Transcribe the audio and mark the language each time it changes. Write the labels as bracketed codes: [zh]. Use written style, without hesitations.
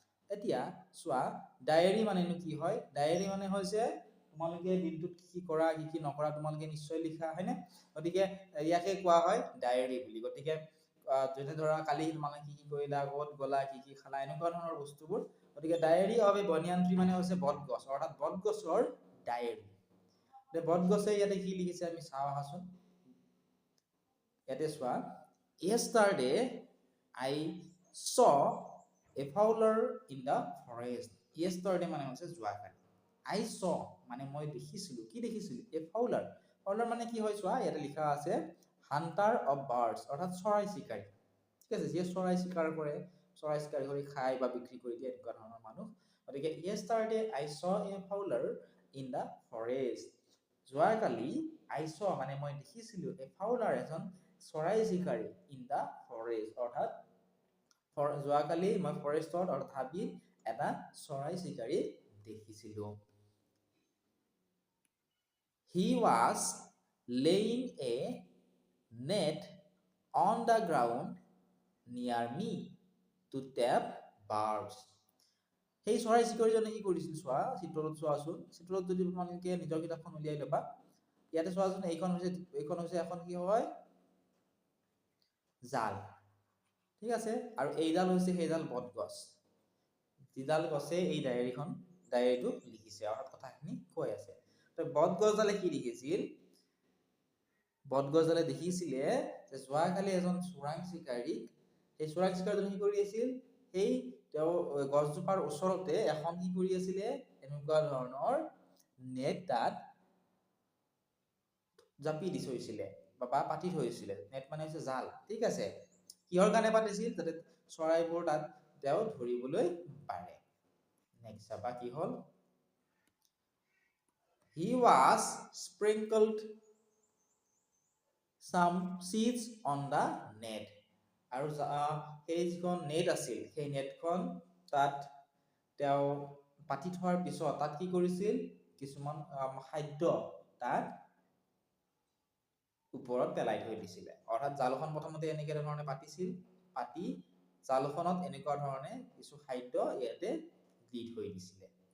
[as] এতিয়া চোৱা, ডায়েৰী মানেনো কি হয়? ডায়েৰী মানে হৈছে তোমালোকে দিনটোত কি কৰা কি কি নকৰা তোমালোকে নিশ্চয় লিখা, হয়নে? গতিকে ইয়াকে কোৱা হয় ডায়েৰী বুলি। গতিকে যেনে ধৰা কালি তোমালোকে কি কি কৰিলা, ক'ত গ'লা, কি কি খালা, এনেকুৱা ধৰণৰ বস্তুবোৰ। গতিকে diary of A banyan tree মানে হৈছে বটগছ, অৰ্থাৎ বটগছৰ ডায়েৰী। বটগছে ইয়াতে কি লিখিছে আমি চাওঁ আহাচোন। ইয়াতে চোৱা, [en] yesterday I saw a fowler in the forest. yesterday [as] মানে হৈছে যোৱাকালি। [en] I saw [as] মানে মই দেখিছিলো, কি দেখিছিলো? [en] a fowler. [as] fowler মানে কি হয় চোৱা, ইয়াতে লিখা আছে [en] hunter of birds, [as] অৰ্থাৎ চৰাই চিকাৰী। ঠিক আছে, যিয়ে চৰাই চিকাৰ কৰে, চৰাই চিকাৰী কৰি খায় বা বিক্ৰী কৰি দিয়ে, এনেকুৱা ধৰণৰ মানুহ। গতিকে [en] yesterday I saw a fowler in the forest. [as] যোৱাকালি [en] I saw [as] মানে মই দেখিছিলো [en] a fowler, [as] এজন চৰাই চিকাৰী, [en] in the forest, [as] অৰ্থাৎ যোৱাকালি মই ফৰেষ্টত অৰ্থাৎ হাবিত এটা চৰাই চিকাৰী দেখিছিলো। [en] He was laying a net on the ground near me to trap birds. [as] সেই চৰাই চিকাৰীজনে কি কৰিছিল চোৱা, চিত্ৰটোত চোৱাচোন। চিত্ৰত যদি তোমালোকে নিজৰ কিতাপখন উলিয়াই ল'বা, ইয়াতে চোৱাচোন, এইখন হৈছে এখন কি হয়, জাল। ঠিক আছে, আৰু এইডাল হৈছে সেইডাল বটগছ, যিডাল গছে এই ডায়েৰীটো লিখিছে, অৰ্থাৎ কথাখিনি কৈ আছে। তো বটগছডালে কি লিখিছিল? বটগছডালে দেখিছিলে যে যোৱাকালি এজন চোৰাং চিকাৰীক, সেই চোৰাং চিকাৰীজনে কি কৰি আছিল, সেই তেওঁ গছজোপাৰ ওচৰতে এখন কি কৰি আছিলে, এনেকুৱা ধৰণৰ নেট তাত জাপি দি থৈছিলে বা পাতি থৈছিলে। নেট মানে হৈছে জাল। ঠিক আছে, কিহৰ কাৰণে পাতিছিল? যাতে চৰাইবোৰ তাত তেওঁ ধৰিবলৈ পাৰে। নেক্সট চাবা কি হ'ল, [en] he was sprinkled some seeds on the net. [as] আৰু সেই যিখন নেট আছিল, সেই নেটখন তাত তেওঁ পাতি থোৱাৰ পিছত তাত কি কৰিছিল, কিছুমান খাদ্য তাত ওপৰত পেলাই থৈ দিছিলে। অৰ্থাৎ জালখন প্ৰথমতে এনেকুৱা ধৰণে পাতিছিল, পাতি জালখনত এনেকুৱা ধৰণে কিছু খাদ্য ইয়াতে দি থৈ দিছিলে।